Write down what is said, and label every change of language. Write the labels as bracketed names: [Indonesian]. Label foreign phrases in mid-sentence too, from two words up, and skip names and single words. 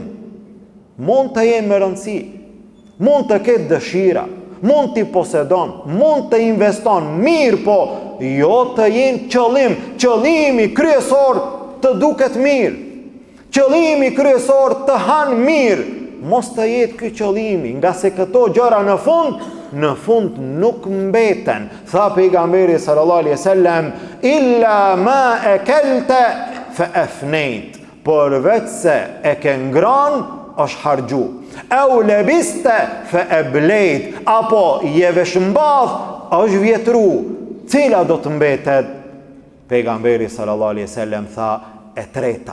[Albanian] Mund të jenë me rëndësi, mund të ketë dëshira, mund t'i posedon, mund të investon, mirë po, jo të jenë qëllim. Qëllimi kryesor të duket mirë. Qëllimi kryesor të hanë mirë. Mos të jetë ky qëllimi, nga se këto gjëra në fund nuk mbeten. Tha pejgamberi [Arabic] صلى الله عليه وسلم إلا ما أكلت فأفنيت. [Albanian] Përveç se e ke ngran, është harxhu. [Arabic] أو لبست فأبليت, [Albanian] apo je veshmbath, është vjetru. Cila do të mbetet? Pejgamberi [Arabic] صلى الله عليه وسلم [Albanian] tha, e treta.